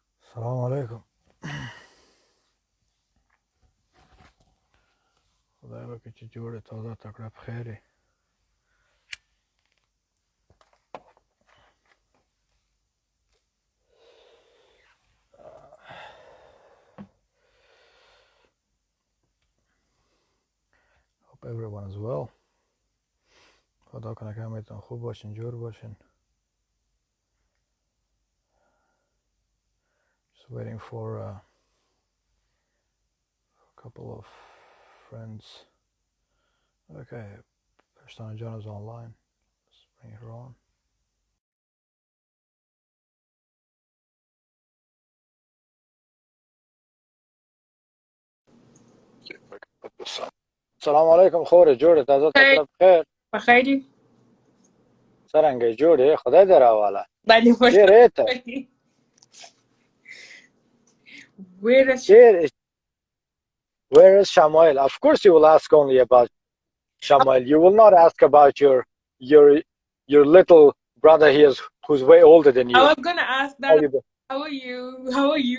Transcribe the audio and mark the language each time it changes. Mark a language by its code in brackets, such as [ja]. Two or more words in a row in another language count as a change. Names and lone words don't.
[ar] السلام عليكم. [ps] خدای وکړي چې جوړې تازه تکړه بخیر. [en] Hope everyone is well. [fa] خدا کنه که همتون خوب باشین، جور باشین. [en] Just waiting for a couple of friends. Okay, Pashtana John is online. Let's bring her on. [ar] السلام علیکم [ps] خور جوړې تازه تکړه بخیر. بخیری څرنګه جوړې خدای دې راواله. باندې چیرې ته؟ [en] Where is Shamayel? Of course you will ask only about Shamayel. You will not ask about your little brother here who's way older than you. I was gonna ask that. How are you?